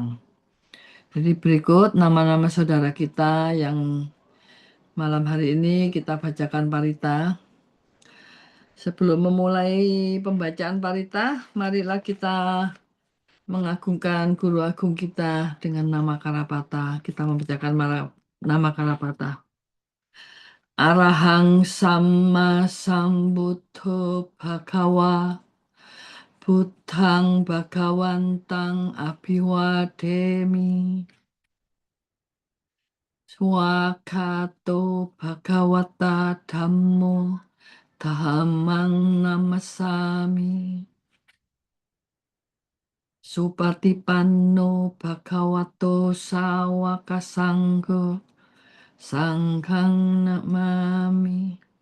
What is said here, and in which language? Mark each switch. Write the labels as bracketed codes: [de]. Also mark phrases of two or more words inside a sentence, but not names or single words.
[id] Jadi berikut nama-nama saudara kita yang malam hari ini kita bacakan parita. Sebelum memulai pembacaan parita, marilah kita mengagungkan guru agung kita dengan nama Karapata. Kita membacakan nama Karapata. [pi] Arahang Sama Sambuddho Bhagawa Buddhang Bhagawantang Abhiwademi Swakato Bhagawata Dhammo Dhammang Namasami Supatipanno Bhagavato Sawaka Sangho Sanghang Namami.